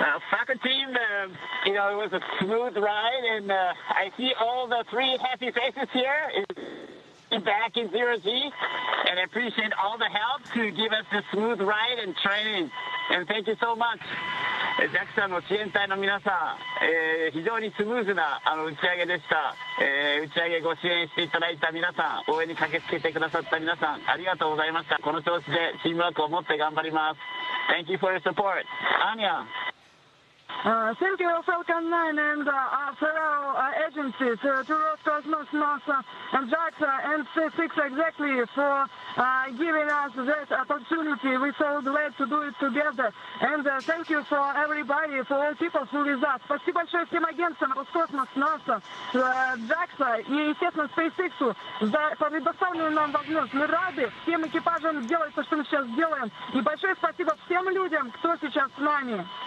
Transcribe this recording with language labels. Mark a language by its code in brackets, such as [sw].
[en] Falcon team, it was a smooth ride, and I see all the 3 happy faces here back in 0G, and I appreciate all the help to give us a smooth ride and training, and thank you so much. [ja] JAXA の支援隊の皆さん、非常にスムーズな打ち上げでした。打ち上げご支援していただいた皆さん、応援に駆けつけてくださった皆さん、ありがとうございました。この調子でチームワークを持って頑張ります。 [en] Thank you for your support. Anya. Thank you, Falcon 9 and fellow agencies, to Roscosmos, NASA, and JAXA, and SpaceX exactly for giving us that opportunity. We're so glad to do it together. And thank you for everybody, for all people who with us. [ru] Спасибо большое всем агентствам Roscosmos, NASA, JAXA и, естественно, SpaceX за предоставленную нам возможность. Мы рады всем экипажам делать то, что мы сейчас делаем. И большое спасибо всем людям, кто сейчас с нами.